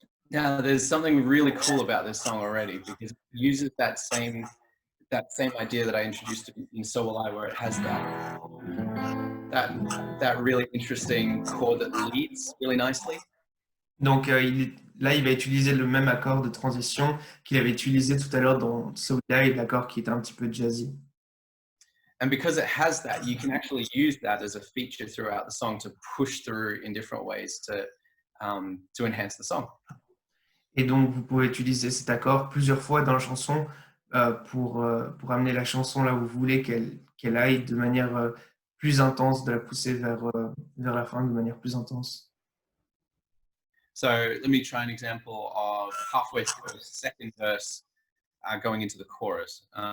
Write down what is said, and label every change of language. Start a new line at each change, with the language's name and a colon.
English: Now, there's something really cool about this song already because it uses that same idea that I introduced in So Will I, where it has that really interesting chord that leads really nicely.
French: Donc là, il va utiliser le même accord de transition qu'il avait utilisé tout à l'heure dans So Will I, l'accord qui était un petit peu jazzy.
English: And because it has that, you can actually use that as a feature throughout the song to push through in different ways to enhance the song.
French: Et donc, vous pouvez utiliser cet accord plusieurs fois dans la chanson pour amener la chanson là où vous voulez qu'elle aille de manière plus intense, de la pousser vers la fin de manière plus intense.
English: So let me try an example of halfway through the second verse going into the chorus.